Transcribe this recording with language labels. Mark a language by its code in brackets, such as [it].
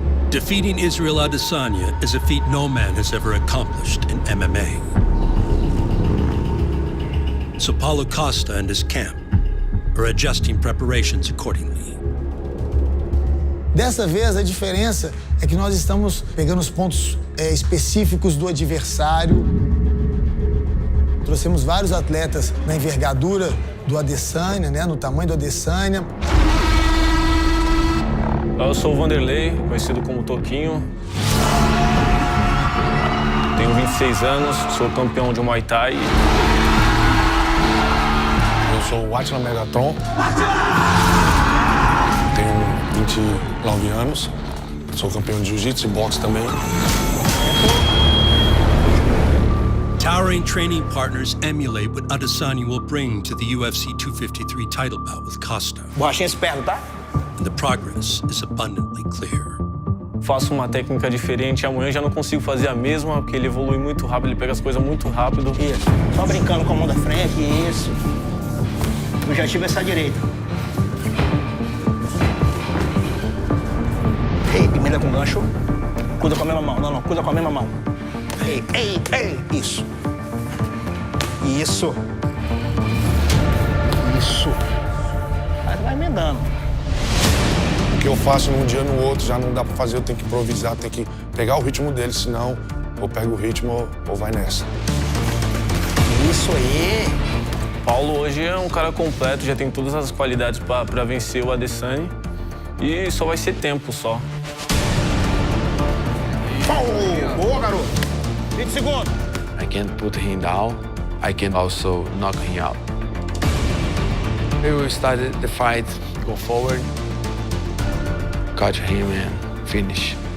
[en] Defeating Israel Adesanya is a feat no man has ever accomplished in MMA. So Paulo Costa and his camp are adjusting preparations accordingly. [pt] Dessa vez, a diferença é que nós estamos pegando os pontos específicos do adversário. Trouxemos vários atletas na envergadura do Adesanya, né, no tamanho do Adesanya. Eu sou o Vanderlei, conhecido como Toquinho. Tenho 26 anos, sou campeão de Muay Thai. Eu sou o Atila Megatron. Tenho 29 anos, sou campeão de Jiu-Jitsu e boxe também. [en] Towering training partners emulate what Adesanya will bring to the UFC 253 title bout with Costa. [pt] Borrachinha esperto, tá? [en] And the progress is abundantly clear. [pt] Faço uma técnica diferente, amanhã já não consigo fazer a mesma, porque ele evolui muito rápido, ele pega as coisas muito rápido. Isso, só brincando com a mão da frente, isso. Eu já tive essa direita. Ei, emenda com gancho. Cuida com a mesma mão, não, cuida com a mesma mão. Ei, ei, ei, isso. Isso. Isso. Aí vai emendando. O que eu faço num dia no outro já não dá pra fazer, eu tenho que improvisar, tenho que pegar o ritmo dele, senão ou pega o ritmo ou vai nessa. Isso aí. Paulo hoje é um cara completo, já tem todas as qualidades para vencer o Adesanya e só vai ser tempo só. Paulo, boa, garoto. 20 segundos. [en] I can put him down, I can also knock him out. We will start the fight, go forward, catch him and finish.